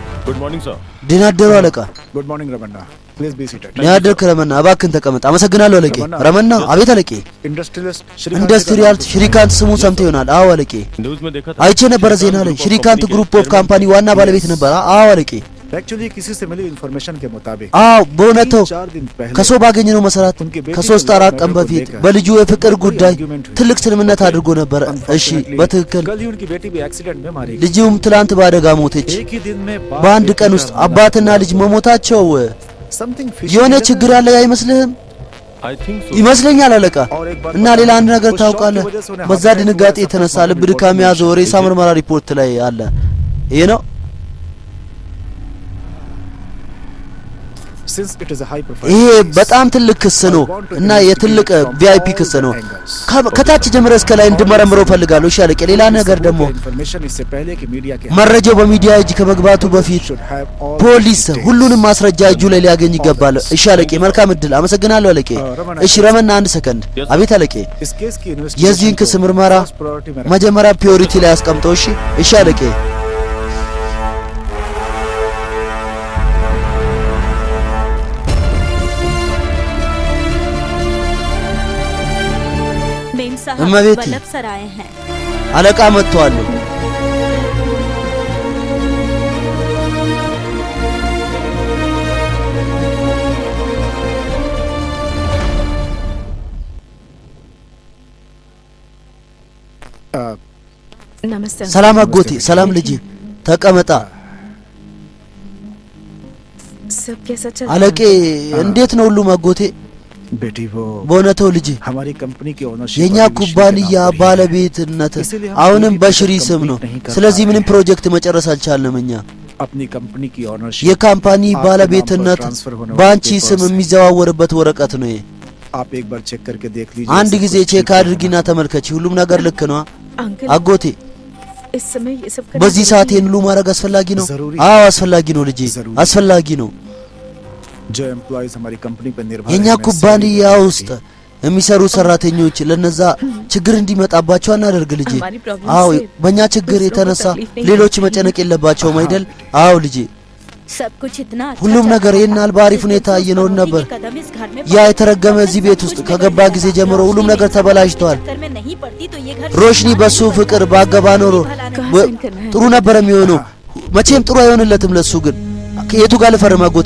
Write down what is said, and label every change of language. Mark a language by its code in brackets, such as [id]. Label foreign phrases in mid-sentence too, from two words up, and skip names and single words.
[en] good morning sir [am] ደህና አደሩ አለቃ። [en] good morning रमन्ना please be seated [am] ደህና አደርክ ረመና፣ እባክህን ተቀመጥ። አመሰግናለሁ አለቄ። ረመና። አቤት አለቄ። [hi] इंडस्ट्रियलिस्ट [am] ኢንዱስትሪያል ሽሪካንት ስሙ ሰምተህ ይሆናል? አዎ አለቄ። [hi] न्यूज में देखा था [am] አይቼ ነበረ ዜና ላይ። ሽሪካንት [en] group of company [am] ዋና ባለቤት ነበር። አዎ አለቄ። [hi] एक्चुअली किसी से मिली इंफॉर्मेशन के मुताबिक [am] አዎ በእውነቱ [hi] 4 दिन पहले [am] ከሰው ባገኘነው መሰረት ከሶስት አራት ቀን በፊት በልጁ የፍቅር ጉዳይ ትልቅ ስምምነት አድርጎ ነበር። እሺ በትክክል [hi] कल ही उनकी बेटी भी एक्सीडेंट में मारी गई। [am] ልጅም ትላንት በአደጋ ሞተች። [hi] एक ही दिन में [am] በአንድ ቀን ውስጥ አባትና ልጅ መሞታቸው [hi] समथिंग [am] የሆነ ችግር ያለ አይመስልህም? [en] I think so [am] ይመስለኛል አለቃ። እና ሌላ አንድ ነገር ታውቃለህ? በዛ ድንጋጤ የተነሳ ልብ ድካም የያዘው ሬሳ ምርመራ ሪፖርት ላይ አለ። ይሄ ነው [en] since it is a high profile [am] ይሄ በጣም ትልቅ ክስ ነው እና የትልቅ ቪአይፒ ክስ ነው። ከታች ጀምሮ እስከ ላይ እንድመረምረው ፈልጋለሁ። እሺ አለቄ። ሌላ ነገር ደግሞ [hi] इंफॉर्मेशन इससे पहले कि मीडिया के [am] መረጃው በሚዲያ እጅ ከመግባቱ በፊት ፖሊስ ሁሉንም ማስረጃ እጁ ላይ ሊያገኝ ይገባል። እሺ አለቄ። መልካም እድል። አመሰግናለሁ አለቄ። እሺ ረመና፣ አንድ ሰከንድ። አቤት አለቄ። [hi] इस केस की [am] የዚህን ክስ ምርመራ መጀመሪያ ፕሪዮሪቲ ላይ አስቀምጠው። እሺ እሺ አለቄ። [hi] मेम साहब [am] እመቤቴ፣ [hi] वल्लभ सर आए हैं। [am] አለቃ መጥተዋል። [hi] नमस्ते [am] ሰላም አጎቴ። ሰላም ልጅ፣ ተቀመጣ። [hi] सब कैसा चल [am] አለቄ እንዴት ነው ሁሉም አጎቴ? [hi] बेटी वो [am] በእውነቱ ልጅ [hi] हमारी कंपनी की ओनरशिप [am] የኛ ኩባንያ ባለቤትነት አሁንም በሽሪ ስም ነው። ስለዚህ ምንም ፕሮጀክት መጨረስ አልቻልንም። እኛ [hi] अपनी कंपनी की ओनरशिप [am] የካምፓኒ ባለቤትነት በአንቺ ስም የሚዘዋወርበት ወረቀት ነው። [hi] आप एक बार चेक करके देख लीजिए। [am] አንድ ጊዜ ቼክ አድርጊና ተመልከቺ። ሁሉም ነገር ልክ ነው [hi] अंकल [am] አጎቴ? [hi] इस समय ये सब करना [am] በዚህ ሰዓት [hi] जरूरी [am] ይህን ሁሉ ማድረግ አስፈላጊ ነው? [hi] जरूरी [am] አዎ አስፈላጊ ነው ልጄ፣ አስፈላጊ ነው። [hi] जो एम्प्लॉइज हमारी कंपनी पर निर्भर [am] የኛ [hi] हैं, मैं [am] ኩባንያ [hi] सभी [am] ውስጥ የሚሰሩ ሰራተኞች ለነዛ ችግር እንዲመጣባቸው አናደርግ ልጄ። [hi] हमारी प्रॉब्लम [am] አዎ [hi] से [am] በእኛ ችግር [hi] दूसरों को [am] የተነሳ [hi] तकलीफ नहीं [am] ሌሎች [hi] होगी। [am] መጨነቅ የለባቸውም አይደል? አዎ ልጄ። [hi] सब कुछ इतना अच्छा [am] ሁሉም [hi] चल [am] ነገር [hi] रहा [am] ይህን [hi] था। [am] ያህል በአሪፍ [hi] जिस [am] ሁኔታ [hi] दिन से [am] እየኖርን [hi] उस [am] ነበር። [hi] कदम इस घर में [am] ያ [hi] पड़ा, [am] የተረገመ [hi] तब [am] እዚህ [hi] से [am] ቤት [hi] सब [am] ውስጥ [hi] कुछ [am] ከገባ [hi] बिगड़ [am] ጊዜ [hi] गया। [am] ጀምሮ ሁሉም [hi] रोशनी [am] ነገር [hi] मेरी [am] ተበላሽቷል። [hi] चक्कर में नहीं पड़ती तो ये घर [am] ሮሽኒ በሱ ፍቅር ባገባ ኖሮ [hi] कहाँ [am] ወ- [hi] साइन करना है? [am] ጥሩ ነበር የሚሆነው። መቼም ጥሩ አይሆንለትም ለሱ። ግን ከየቱ ጋር ልፈርም አጎቴ?